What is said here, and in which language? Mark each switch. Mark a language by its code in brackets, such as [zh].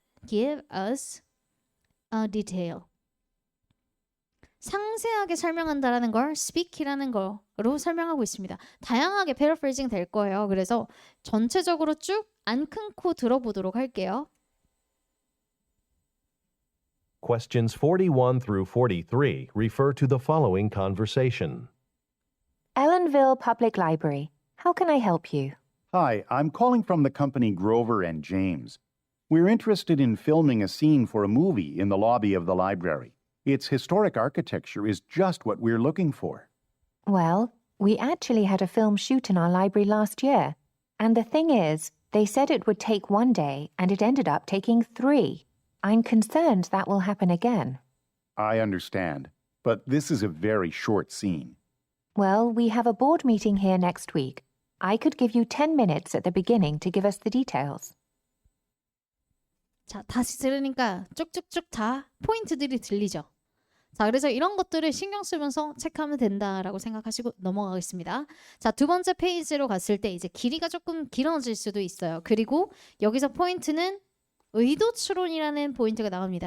[en] give us a detail. [ko] 상세하게 설명한다라는 걸 speak이라는 거로 설명하고 있습니다. 다양하게 paraphrasing 될 거예요. 그래서 전체적으로 쭉 안 끊고 들어보도록 할게요. [en] Questions 41 through 43 refer to the following conversation. Ellenville Public Library. How can I help you? Hi, I'm calling from the company Grover and James. We're interested in filming a scene for a movie in the lobby of the library. Its historic architecture is just what we're looking for. Well, we actually had a film shoot in our library last year. And the thing is, they said it would take 1 day and it ended up taking 3. I'm concerned that will happen again. I understand, but this is a very short scene. Well, we have a board meeting here next week. I could give you 10 minutes at the beginning to give us the details. [ko] 자, 다시 들으니까 쭉쭉쭉 다 포인트들이 들리죠. 자, 그래서 이런 것들을 신경 쓰면서 체크하면 된다라고 생각하시고 넘어가겠습니다. 자, 두 번째 페이지로 갔을 때 이제 길이가 조금 길어질 수도 있어요. 그리고 여기서 포인트는 의도 추론이라는 포인트가 나옵니다.